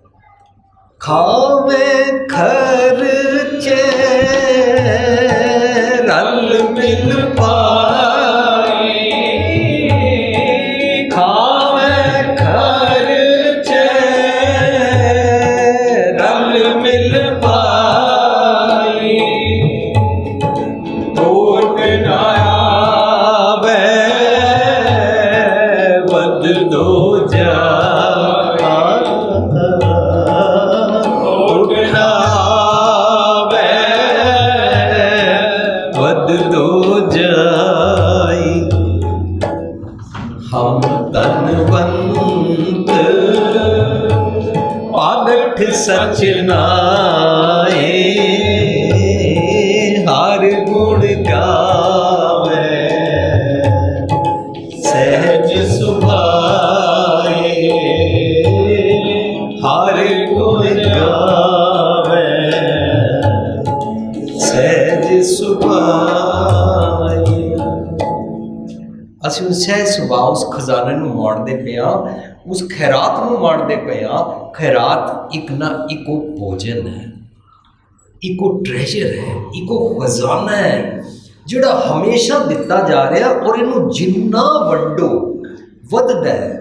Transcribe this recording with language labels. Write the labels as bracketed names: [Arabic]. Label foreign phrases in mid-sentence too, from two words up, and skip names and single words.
[Punjabi] ਖਾਵੇ ਖਰਚੇ ਰਲ ਮਿਲ ਪਾਏ, ਖਾਵੇ ਖਰਚੇ ਰਲ ਮਿਲ ਪਾਏ, ਟੋਟ ਨਾ ਆਵੇ ਵੱਧ ਦੋ ਜਾ, हम ਤਨਵੰਤ ਪਾਗਠ ਸਚ ਨਾਏ, ਹਰ ਗੁਣ ਗਾਵੇ ਸਹਜ ਸੁਭਾਏ, ਹਰ ਗੁਣ ਗਾਵੇ ਸਹਜ ਸੁਭਾਏ। ਅਸੀਂ ਉਸ ਸਹਿਜ ਸੁਭਾਅ, ਉਸ ਖਜ਼ਾਨੇ ਨੂੰ ਮਾਣਦੇ ਪਏ ਹਾਂ, ਉਸ ਖੈਰਾਤ ਨੂੰ ਮਾਣਦੇ ਪਏ ਹਾਂ। ਖੈਰਾਤ ਇੱਕ ਨਾ ਇੱਕੋ ਭੋਜਨ ਹੈ, ਇੱਕੋ ਟ੍ਰੈਜਰ ਹੈ, ਇੱਕੋ ਖਜ਼ਾਨਾ ਹੈ ਜਿਹੜਾ ਹਮੇਸ਼ਾ ਦਿੱਤਾ ਜਾ ਰਿਹਾ ਔਰ ਇਹਨੂੰ ਜਿੰਨਾ ਵੰਡੋ ਵੱਧਦਾ ਹੈ।